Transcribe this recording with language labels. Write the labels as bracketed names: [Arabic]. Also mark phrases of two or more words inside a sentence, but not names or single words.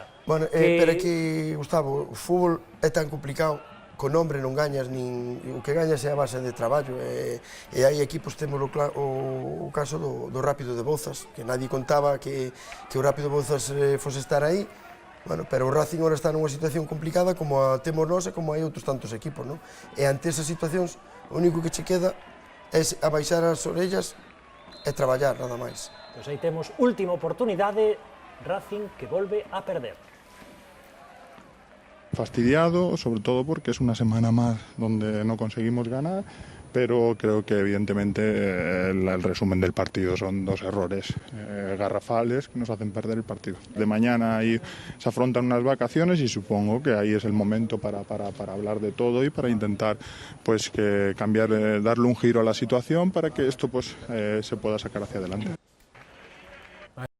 [Galician] Bueno, pero é que, Gustavo, o fútbol é tan complicado, con nombre non gañas, nin o que gañas é a base de traballo, e hai equipos, temos o caso do Rápido de Bouzas, que nadie contaba que o Rápido de Bouzas fose estar aí, bueno, pero o Racing ahora está nunha situación complicada como a temos nós e como hai outros tantos equipos, non? E ante esas situacións, o único que che queda é abaixar as orellas e traballar, nada máis. Pois aí temos última oportunidade, Racing que volve a perder. [Spanish] Fastidiado, sobre todo porque es una semana más donde no conseguimos ganar, pero creo que evidentemente el resumen del partido son dos errores garrafales que nos hacen perder el partido. De mañana ahí se afrontan unas vacaciones y supongo que ahí es el momento para hablar de todo y para intentar pues que cambiar, darle un giro a la situación para que esto pues se pueda sacar hacia adelante.